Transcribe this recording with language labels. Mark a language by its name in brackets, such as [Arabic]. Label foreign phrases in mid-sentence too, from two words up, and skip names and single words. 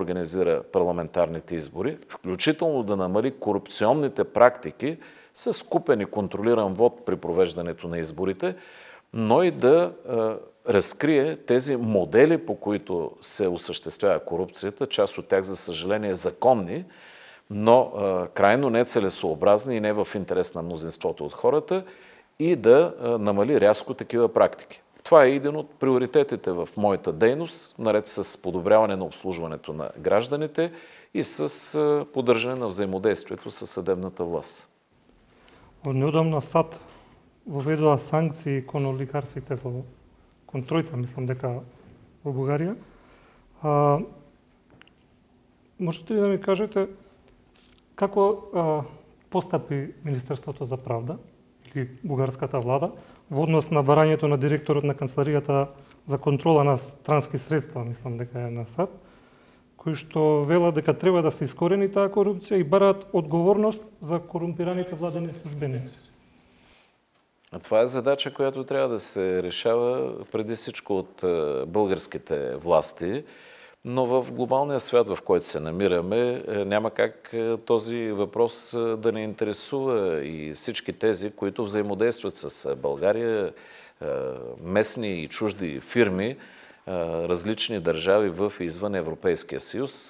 [Bulgarian] организира парламентарните избори, включително да намали корупционните практики с купен и контролиран вод при провеждането на изборите, но и да разкрие тези модели, по които се осъществява корупцията, част от тях, за съжаление, законни, но крайно нецелесообразни и не в интерес на мнозинството от хората, и да намали рязко такива практики. Това е един от приоритетите в моята дейност, наред с подобряване на обслужването на гражданите и с поддържане на взаимодействието с съдебната власт. [Macedonian] Неодамна САД воведува санкции кон олигарсите кон тројца, мислам дека во Бугарија. Можете ли да ми кажете како постапи Министерството за правда или бугарската влада во однос на барањето на директорот на Канцеларијата за контрола на странски средства, мислам дека е на САД, кои што велат дека треба да се искорени таа корупција и бараат одговорност за корумпираните владени службеници? [Bulgarian] Това е задача, която трябва да се решава преди всичко от българските власти, но в глобалния свят, в който се намираме, няма как този въпрос да не интересува и всички тези, които взаимодействат с България, местни и чужди фирми, различни държави в и извън Европейския съюз.